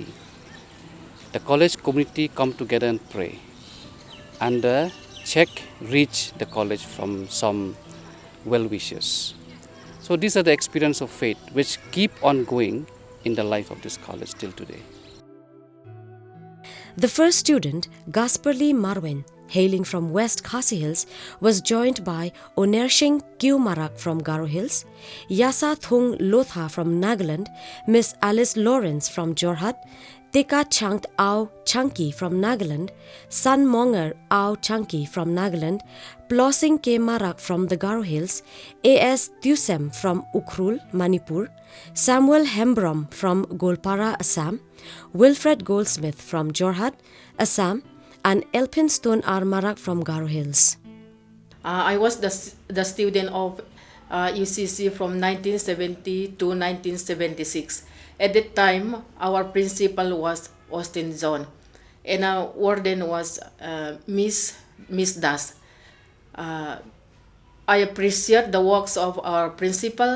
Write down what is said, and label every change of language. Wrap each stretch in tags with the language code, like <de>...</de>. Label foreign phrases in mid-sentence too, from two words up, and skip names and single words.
<en>The college community come together and pray, and the check reach the college from some well-wishers. So these are the experience of faith which keep on going in the life of this college till today. The first student, Gasperly Marwin, hailing from West Khasi Hills, was joined by Onershing Kyu Marak from Garo Hills, Yasa Thung Lotha from Nagaland, Miss Alice Lawrence from Jorhat, Teka Changt Ao Chanki from Nagaland, San Monger Ao Chanki from Nagaland, Plossing K Marak from the Garo Hills, A.S. Thusem from Ukhrul, Manipur, Samuel Hembrom from Golpara, Assam, Wilfred Goldsmith from Jorhat, Assam, and Elphinstone R. Marak from Garo Hills. I was the student of UCC from 1970 to 1976. At that time, our principal was Austin John, and our warden was Miss Das. I appreciate the works of our principal.</en>